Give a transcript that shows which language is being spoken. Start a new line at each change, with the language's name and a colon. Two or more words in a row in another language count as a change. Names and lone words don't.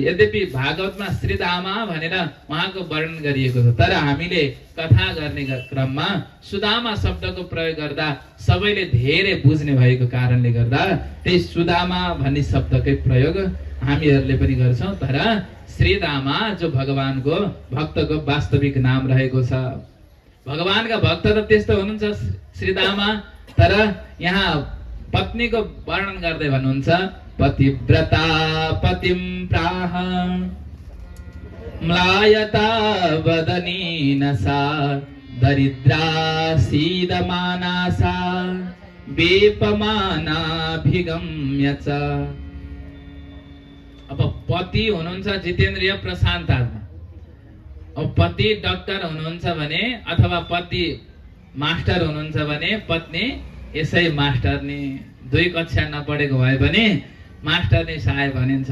Nepali: यद्यपि भागवतमा श्रीदामा भनेर उहाँको वर्णन गरिएको छ, तर हामीले कथा गर्ने क्रममा सुदामा शब्दको प्रयोग गर्दा सबैले धेरै बुझ्ने भएको कारणले गर्दा त्यही सुदामा भन्ने शब्दकै प्रयोग हामीहरूले पनि गर्छौं। तर श्रीदामा जो भगवानको भक्तको वास्तविक नाम रहेको छ। भगवानका भक्त त त्यस्तो हुनुहुन्छ श्रीदामा, तर यहाँ पत्नीको वर्णन गर्दै भन्नुहुन्छ
Sanskrit: पतिव्रता पतिम प्राह म्लायता वदनीन सा दरिद्रा सीदमानासा वेपमानाभिगम्य च।
Nepali: अब पति हुनुहुन्छ जितेन्द्रिय प्रशान्त आत्मा। अब पति डाक्टर हुनुहुन्छ भने अथवा पति मास्टर हुनुहुन्छ भने पत्नी यसै मास्टरनी, 2 कक्षा नपढेको भए पनि मास्टरनी सहाय भनिन्छ।